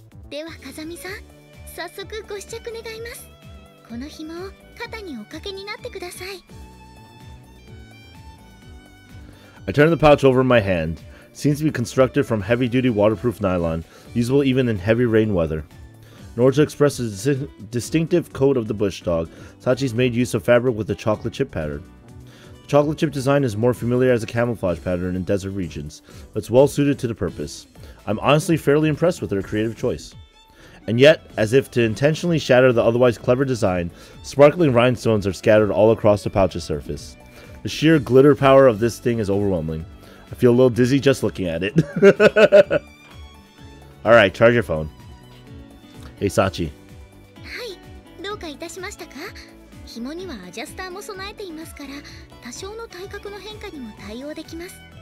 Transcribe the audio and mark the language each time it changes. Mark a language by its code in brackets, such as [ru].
[ja] では風見さん、早速ご試着願います。この紐を肩におかけになってください。 [en] I turn the pouch over in my hand. Seems to be constructed from heavy-duty waterproof nylon, usable even in heavy rain weather. In order to express the distinctive coat of the bush dog, Sachi's made use of fabric with a chocolate chip pattern. The chocolate chip design is more familiar as a camouflage pattern in desert regions, but it's well suited to the purpose. I'm honestly fairly impressed with her creative choice. And yet, as if to intentionally shatter the otherwise clever design, sparkling rhinestones are scattered all across the pouch's surface. The sheer glitter power of this thing is overwhelming. I feel a little dizzy just looking at it. Alright, charge your phone. Hey, Sachi. [ja] はい、どうかいたしましたか？紐にはアジャスターも備えていますから、多少の体格の変化にも対応できます。